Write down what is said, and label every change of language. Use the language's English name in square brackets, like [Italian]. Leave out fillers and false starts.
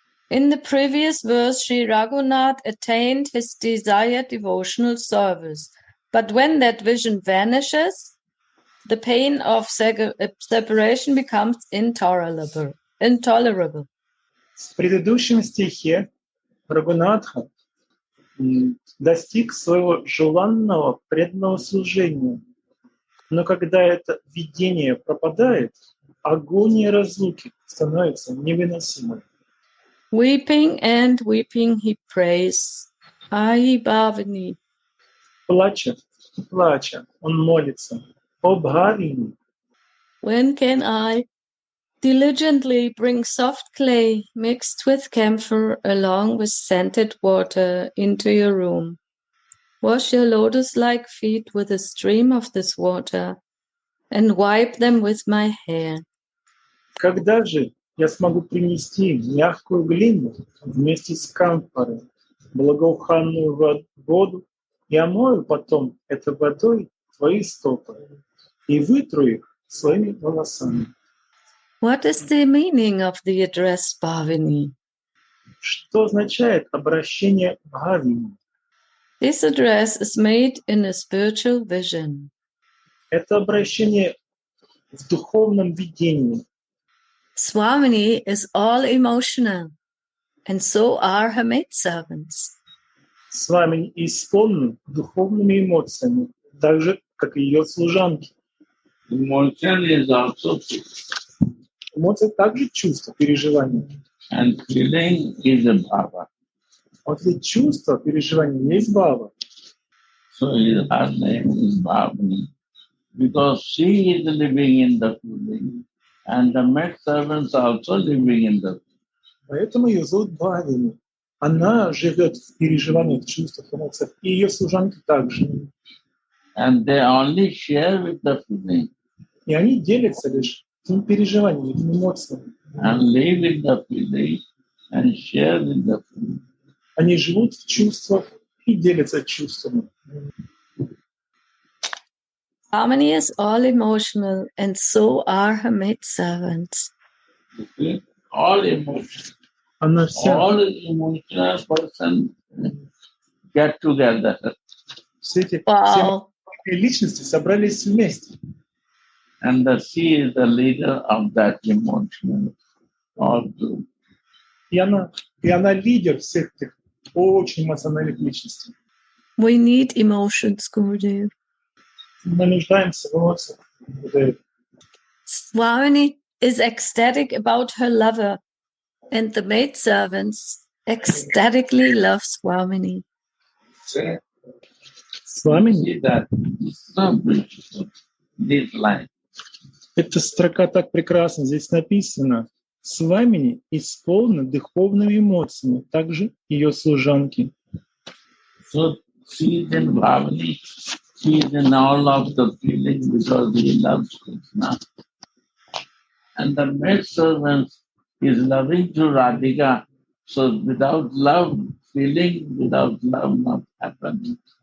[English] In the previous verse, Sri Raghunath attained his desired devotional service. But when that vision vanishes, the pain of separation becomes intolerable. [Russian] В предыдущем стихе Рагунатха достиг своего желанного преданного служения. Но когда это видение пропадает, агония разлуки становится невыносимой. [English] Weeping and weeping he prays, Ahi Bhavani. [Russian] Плача и плача, он молится, о Бхавини. [English] When can I diligently bring soft clay mixed with camphor along with scented water into your room? Wash your lotus-like feet with a stream of this water and wipe them with my hair. [Russian] Когда же я смогу принести мягкую глину вместе с камфорой, благоуханную воду, и омою потом этой водой твои стопы и вытру их своими волосами? [English] What is the meaning of the address Bhavini? [Russian] Что означает обращение Бхавини? [English] This address is made in a spiritual vision. [Russian] Это обращение в духовном видении. [English] Swamini is all emotional, and so are her maidservants. [Russian] С вами исполнен духовными эмоциями, так же, как и ее служанки. [English] Emotion is also [Russian] Эмоции также чувства, переживания. [English] and feeling is a bhava. [Russian] Вот эти чувства, переживания есть бхава. [English] So her name is Bhavani, because she is living in the feeling, and the maid servants also living in the feeling. [Russian] Поэтому ее зовут Бхавини. Она живет в переживаниях, чувствах, эмоциях, и ее служанки также. [English] And they only share with the feeling [Russian] И они делятся лишь этими переживаниями, этими эмоциями. [English] and live with the feeling and share with the feeling. [Russian] Они живут в чувствах и делятся чувствами. [English] Harmony is all emotional, and so are her maidservants. All emotion, [Russian] Она вся, [English] all emotional person get together. [Russian] все эти [English] Wow. [Russian] личности собрались вместе. [English] And she is the leader of that emotional all group. [Russian] И она лидер всех этих очень эмоциональных личностей. [English] We need emotions, Gurudev. [Russian] Мы нуждаемся в эмоциях. [English] Swamini is ecstatic about her lover, and the maidservants ecstatically love Swamini. [Russian] С вами [English] See that? It's so beautiful, this line. [Russian] эта строка так прекрасна. Здесь написано, Свамини исполнена духовными эмоциями, также ее служанки. [English] So she is in Bhavani, she is in all of the feeling because he loves Krishna. And the maid servant is loving to Radhika. So without love, feeling without love not happen.